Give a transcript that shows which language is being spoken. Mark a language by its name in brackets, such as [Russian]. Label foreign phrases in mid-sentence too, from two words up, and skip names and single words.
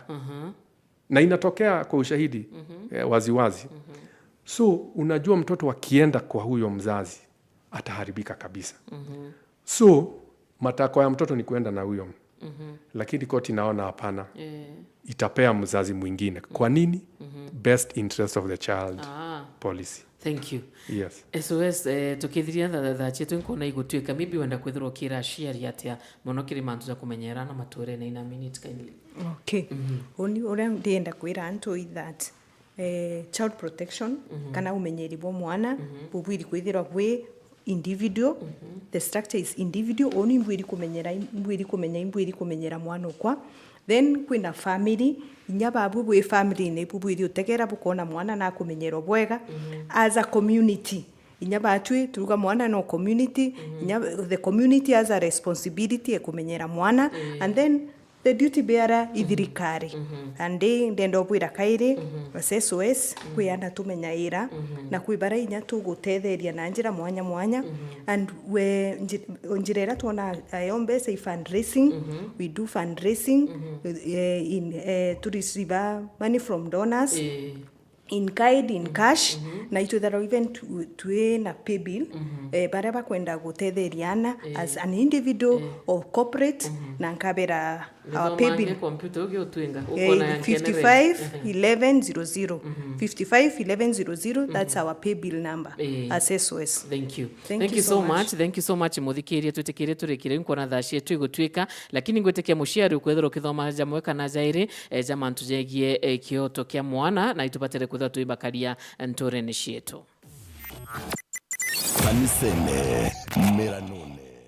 [Swahili] Na inatokea kwa ushahidi waziwazi. So unajua mtoto akienda kwa huyo mzazi ataharibika kabisa. So matakwa ya mtoto ni kuenda na huyo. Lakini koti naona hapana. Itapea mzazi mwingine. Kwa nini? [English] Best interest of the child policy. Thank you. Yes. [Meru] SOS tukithiria tha chetu nkona igutwika maybe wenda kwithirwo kira share atia muno kiri mantu za kumenyerana maturene [English] in a minute kindly. [Meru] Okay. Oni ora ndienda kwira antu [English] that child protection [Meru] kana umenyeri bo mwana bubwiri kwithirwa gwe individual. [English] The structure is individual. [Meru] Oni mbwiri kumenyera mwana kwa. Then kwina family, inyababu bwe family ne bubwiri utegera bukona mwana na kumenyero bwega [English] as a community. [Meru] Inyabatwe turuga mwana no community, [English] the community has a responsibility [Meru] ya kumenyera mwana, [English] and then the duty bearer ithirikari. [Meru] And ndendo bwira kaire SOS kuyanda tumenyaira na kwibara inya tugutetheria na njira mwanya [English] and we [Meru] njirera tuona ayombe [English] say fundraising. We do fundraising to receive money from donors in kind, in cash, [Meru] na ito [English] that even to na pay bill, [Meru] baraba kwenda gutetheriana [English] as an individual or corporate, [Meru] na nkabera [English] our pay bill 551100 551100. That's our pay bill number as SOS. Thank you. Thank you so much. Thank you so much [Meru] muthikiria tutikire turikire nkona thashie twigutwika, lakini ngwetekia muciari ukwethero kithoma jamwe kana jairi jamantu jegie kioto kia mwana na itupatere kwethera tuibakaria Nturene cietu. kanisene meranone